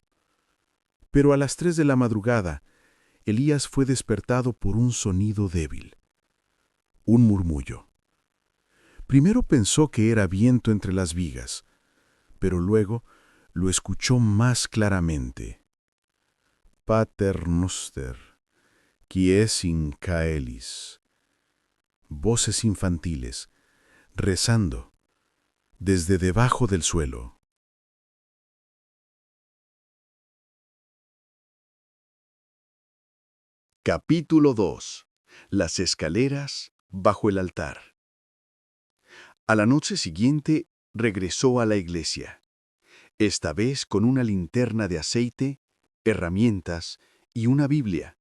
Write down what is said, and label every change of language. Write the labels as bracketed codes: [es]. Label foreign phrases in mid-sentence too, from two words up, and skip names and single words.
[es] Pero a las 3 de la madrugada, Elías fue despertado por un sonido débil, un murmullo. Primero pensó que era viento entre las vigas, pero luego lo escuchó más claramente. [la] Pater noster, qui es in caelis. [es] Voces infantiles, rezando, desde debajo del suelo. Capítulo 2. Las escaleras bajo el altar. A la noche siguiente regresó a la iglesia, esta vez con una linterna de aceite, herramientas y una Biblia.